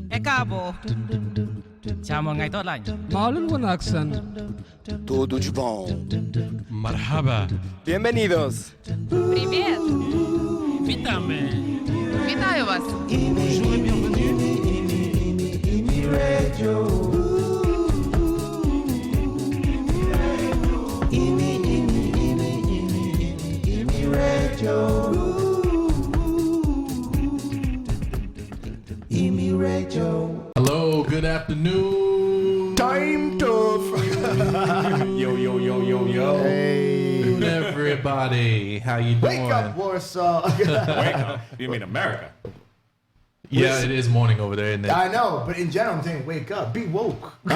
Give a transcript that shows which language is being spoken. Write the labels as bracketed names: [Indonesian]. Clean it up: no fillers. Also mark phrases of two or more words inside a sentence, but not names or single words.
[Portuguese] cabo. Chamo ngay to lang. Marlon Wanaxan. Tudo de bom. [Arabic] Marhaba. [Spanish] Bienvenidos. [Russian] Привет! [Polish] Witamy. [Ukrainian] Вітаю вас! [English] IMI Radio. IMI Radio. IMI Radio. Hello, good afternoon. Time to. Yo. Hey. Everybody, how you doing? Wake up, Warsaw. Wake up. You mean America? Yeah, it is morning over there, isn't it? I know, but in general, I'm saying wake up, be woke.